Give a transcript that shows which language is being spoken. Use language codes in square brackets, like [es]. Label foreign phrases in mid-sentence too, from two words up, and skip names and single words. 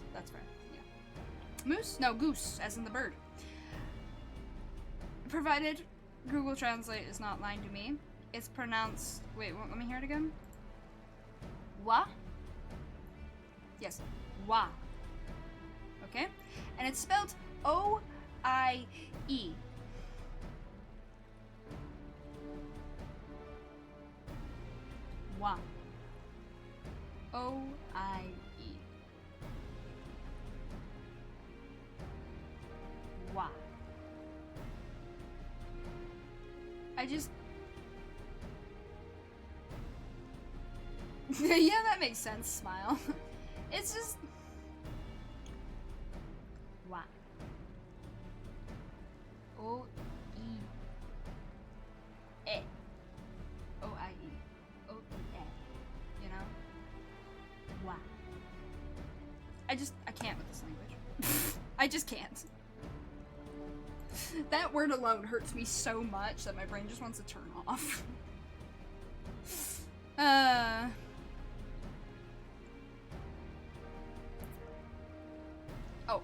[en] That's fair. Yeah. Moose? No, goose, as in the bird. Provided Google Translate is not lying to me, it's pronounced. Wait, let me hear it again. Wa? Yes, wa. Okay? And it's spelled O-I-E. Wa. O-I-E. Wa. I just... yeah, that makes sense, smile. It's just... Wa. O-E. E. O-I-E. O-E-E. You know? Wa. I can't with this language. I just can't. That word alone hurts me so much that my brain just wants to turn off. Oh.